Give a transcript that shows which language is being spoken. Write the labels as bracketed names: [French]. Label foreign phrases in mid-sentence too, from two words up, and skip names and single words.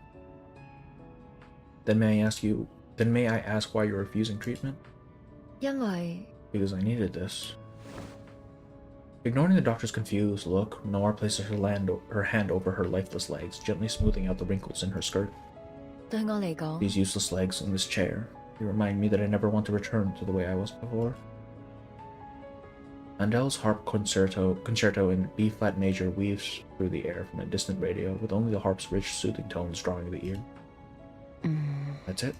[English] Then may I ask why you're refusing treatment? [Cantonese] 因為 [English] Because I needed this. Ignoring the doctor's confused look, Noire places her hand over her lifeless legs, gently smoothing out the wrinkles in her skirt. [Cantonese] 對我嚟講， [English] These useless legs in this chair, you remind me that I never want to return to the way I was before. Mandel's harp concerto in B-flat major weaves through the air from a distant radio, with only the harp's rich, soothing tones drawing the ear. That's it?